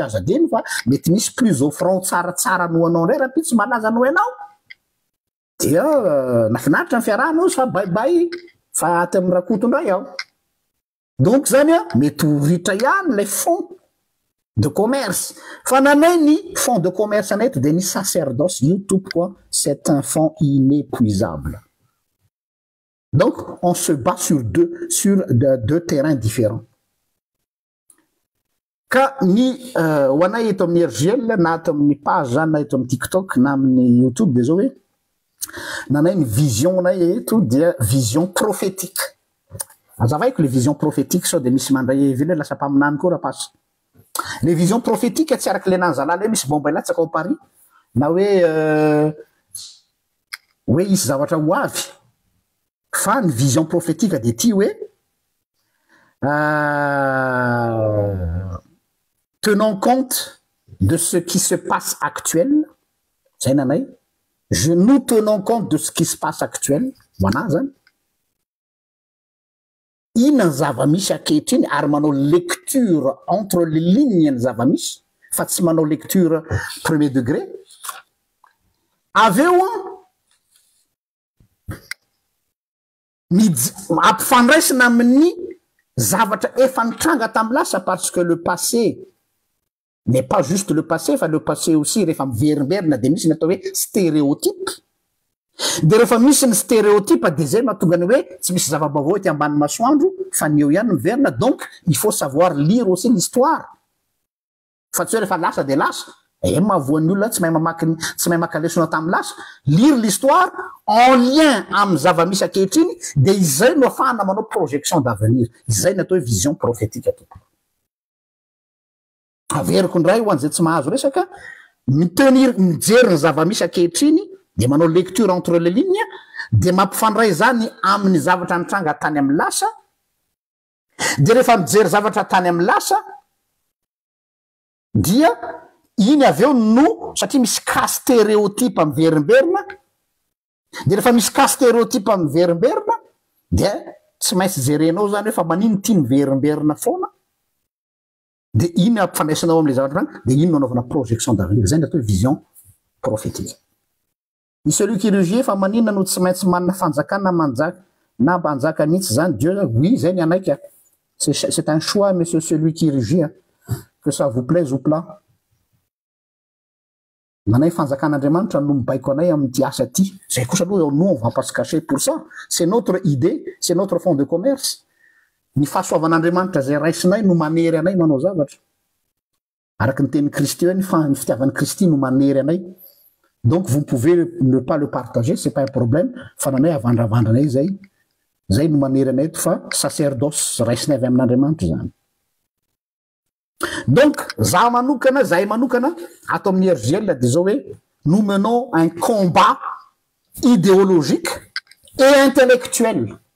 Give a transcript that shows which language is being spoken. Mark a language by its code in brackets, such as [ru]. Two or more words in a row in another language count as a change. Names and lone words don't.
[mg] azadiny fa mety misy [fr] plus offrant [mg] tsaratsara nohanao ndray raha pitsy malaza no ianao dia nafinaritra ny fiarahana ozy fa baibay fa aty amin'ny rakotondray aho donc zany a mety ho ritra ihany lay [fr] fond de commerce [mg] fa nanay ny [fr] fond de commerce [mg] anato de ny sacerdoce io tompoko [fr] c'est un fond inépuisable donc on se bat sur deux terrains différents [mg] ka ny ho anay eto amin'ny RGL na ato amin'ny page zany na eto amin'ny TikTok na amin'ny YouTube de zao hoe nanay ny vision nay eto dia [fr] vision prophétique [mg] azavaiko le [fr] vision prophétique [mg] sao de misy mandray evely lasa mpaminany koa raha pasy [fr] les visions prophétiques [mg] tsy araky le nanzalala hoe misy bomba ilatsaka ao Paris na hoe isy zavatra ho avy fa ny [fr] vision prophétique [mg] de ty hoe [fr] tenant compte de ce qui se passe actuel [mg] zay nanay [fr] nous tenons compte de ce qui se passe actuel voilà [mg] zany ina ny zava-misy akehitriny ary manao [fr] lecture entre les lignes [mg] ny zava-misy fa tsy manao [fr] lecture premier degré aveo [mg] ampifandraisina amin'ny zavatra efa nitranga tamy lasa [fr] parce que le passé n'est pas juste le passé fa le passé aussi [mg] rehefa miverimberina de misy ny atao hoe stéréotype de rehefa misy ny stéréotype de zay mahatonga ny hoe tsy misy zava-baovao ty ambany masoandro fa ny eo ihany miverina [fr] donc il faut savoir lire aussi l'histoire [mg] fa tsy hoe rehefa lasa de lasa mahavoan'ny olona tsy mahay maka lesona tamy lasa [fr] lire l'histoire en lien [mg] amy zava-misy akehitriny de izay no afahana manao [fr] projection d'avenir [mg] izay ny atao hoe [fr] vision prophétique [mg] ato averiko ndray ho an'izay tsy mahazo resaka mitenir mijery ny zava-misy akehitriny de manao [fr] lecture entre les lignes [mg] de mampifandray zany amin'ny zavatra nitranga tany amy lasa de rehefa mijery zavatra tany amy lasa dia iny aveo no satria misy [fr] cas stéréotype [mg] miverimberina de rehefa misy [fr] cas stéréotype [mg] miverimberina de tsy maintsy jerenao zany hoe fa manino ty miverimberina foana de iny ampifandraisanao am'le zavatra zany de iny no anaovana [fr] projection d'avenir [mg] zay ny atao [fr] vision prophétique [mg] i [fr] celui qui rugit [mg] fa manina no tsy maintsy manana fanjakana manjaka na manjaka mihitsy zany [fr] Dieu oui [mg] zay ny anaiky [fr] c'est un choix monsieur celui qui rugit que ça vous plaise ou pas [mg] nanay fanjakan'Andriamanitra no mibaiko anay amin'ty asa ty zay kosa aloha [fr] nous on va pas se cacher pour ça c'est notre idée c'est notre fond de commerce [mg] ny fahasoavan'Andriamanitra zay raisinay no manery anay manao zavatra araky ny teny Kristy hoe ny fitiavan'ny Kristy no manery anay [fr] donc vous pouvez ne pas le partager c'est pas un problème [mg] fa nanay avandravandranay zay no manery anay to fa sacerdoce raisinay avy amin'Andriamanitra zany donc zahay manokana ato amin'ny RGL de zao hoe [fr] nous menons un combat idéologique et intellectuel